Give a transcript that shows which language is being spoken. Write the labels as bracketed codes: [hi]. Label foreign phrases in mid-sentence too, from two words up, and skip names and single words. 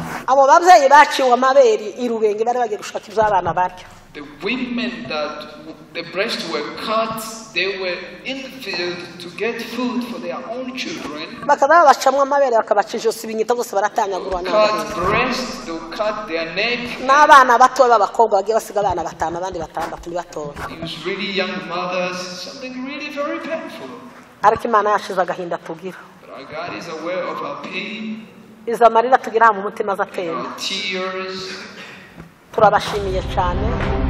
[rw] Abo babyeyi baciwe amabere irubenge bari bagiye gushaka ibyo abana barya. [en] The women that the breasts were cut, they were in the field to get food for their own children. [rw] Bakaza bacamwa amabere bakabaca ijosi binyita bose baratanyagurwa [en] cut breast, they cut their neck. [rw] N'abana bato b'abakobwa bagiye basiga abana batanu abandi batandatu bato. [en] It was really young mothers, something really very painful. [rw] Ariko Imana yashize agahinda tugira. [en] But our God is aware of our pain. [rw] Iza marira tugira mu mutima zatemba. [en] Tears. [rw] Turabashimiye cyane.